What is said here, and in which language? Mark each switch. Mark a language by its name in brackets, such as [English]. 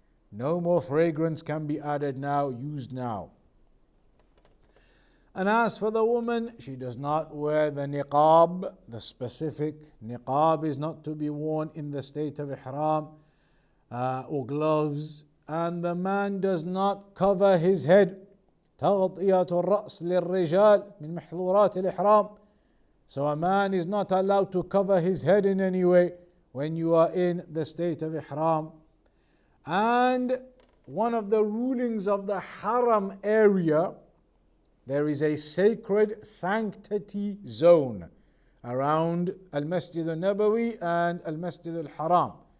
[English] No more fragrance can be added now, used now. And as for the woman, she does not wear the niqab, the specific niqab is not to be worn in the state of ihram, or gloves. And the man does not cover his head. [Arabic] تغطية الرأس للرجال من محظورات الإحرام. [English] So a man is not allowed to cover his head in any way when you are in the state of ihram. And one of the rulings of the haram area, there is a sacred sanctity zone around Al-Masjid al-Nabawi and Al-Masjid al-Haram.